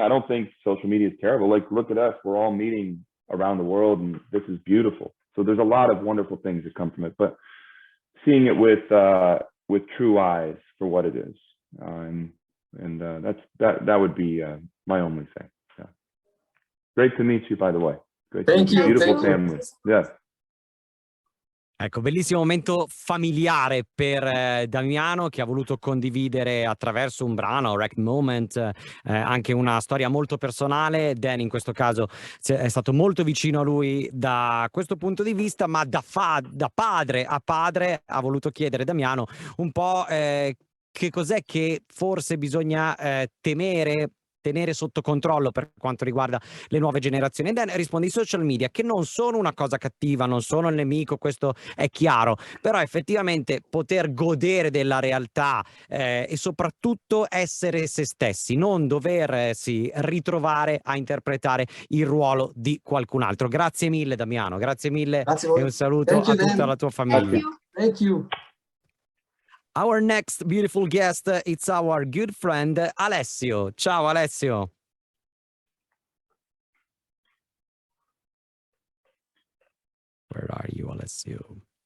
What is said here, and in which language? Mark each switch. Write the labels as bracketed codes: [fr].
[en] I don't think social media is terrible. Like, look at us, we're all meeting around the world, and this is beautiful. So there's a lot of wonderful things that come from it, but seeing it with true eyes for what it is, and that would be my only thing. Yeah. Great to meet you, by the way. Great Thank you. Beautiful family. Yeah. [it] Ecco, bellissimo momento familiare per Damiano, che ha voluto condividere attraverso un brano, Wreck Moment, anche una storia molto personale. Dan in questo caso è stato molto vicino a lui da questo punto di vista, ma da padre a padre ha voluto chiedere Damiano un po' che cos'è che forse bisogna tenere sotto controllo per quanto riguarda le nuove generazioni. E Dan risponde: i social media, che non sono una cosa cattiva, non sono il nemico, questo è chiaro, però effettivamente poter godere della realtà e soprattutto essere se stessi, non doversi ritrovare a interpretare il ruolo di qualcun altro. Grazie mille Damiano, grazie mille, e un saluto a tutta la tua famiglia. [en] Thank you. Our next beautiful guest, it's our good friend Alessio. [it] Ciao Alessio. [en] Where are you, Alessio?